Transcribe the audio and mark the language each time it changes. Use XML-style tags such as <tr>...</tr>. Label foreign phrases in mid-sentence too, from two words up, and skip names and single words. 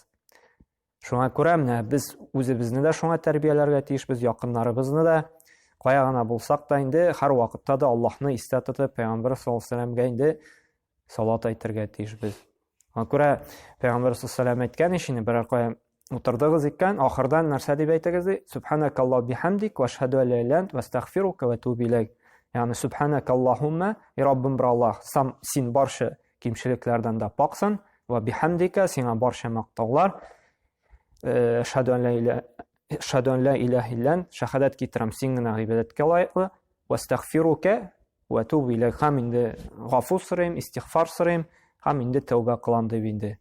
<tt>Шуңа күрә менә без үзебезне дә шуңа тәрбияләргә тиешбез, якыннарыбызны да, кая гына булсак та инде һәр вакытта да Аллаһны истә тотып, Пәйгамбер</tt> <ar>صلى الله عليه وسلم</ar> <tt>инде салават әйтергә тиешбез. Шуңа күрә Пәйгамбер</tt> <ar>صلى الله عليه وسلم</ar> <tt>әйткән ишене берәр кая утырдыгыз икән, ахырдан нәрсә дип әйтегез ди?</tt> <ar>سبحانك اللهم بحمدك وأشهد أن لا إله إلا أنت وأستغفرك وأتوب إليك.</ar> <tt>Ягъни Субханакаллаһумма, и Раббым бер Аллаһ, син барча кимчелекләрдән дә паксың,</tt> <ar>وبحمدك,</ar> <tt>сиңа барча мактаулар.</tt> <ar>أشهد أن لا إله إلا أنت,</ar> <tt>шаһадат китерәм син генә гыйбадәткә лаеклы,</tt> <ar>وأستغفرك وأتوب إليك,</ar> <tt>һәм инде гафу сорыйм, истигфар сорыйм, һәм инде тәүбә кылам дип инде.</tt>